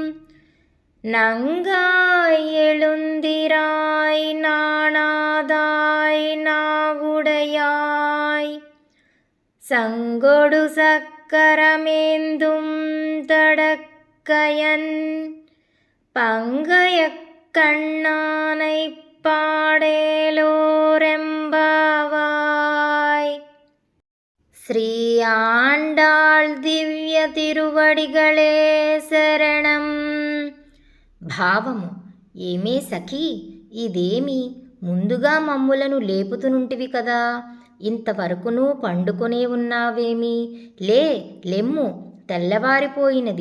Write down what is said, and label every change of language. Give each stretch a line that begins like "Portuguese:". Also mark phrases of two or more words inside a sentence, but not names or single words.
Tamil: நங்காய் எழுந்திராய் நாணாதாய் நாவுடையாய் சங்கொடு சக்கரமேந்தும் தடக்கயன் பங்கயக் கண்ணானைப் பாடேலோரெம்பாவாய். ஸ்ரீ ஆண்டாள் திவ்ய తిరువడిகளே శరణం.
Telugu: భావము: ఏమే సఖీ, ఇదేమి ముందుగా మమ్ములను లేపుతునుంటివి కదా, ఇంతవరకును పండుకొనే ఉన్నావేమి? లెమ్ము, తెల్లవారిపోయినది.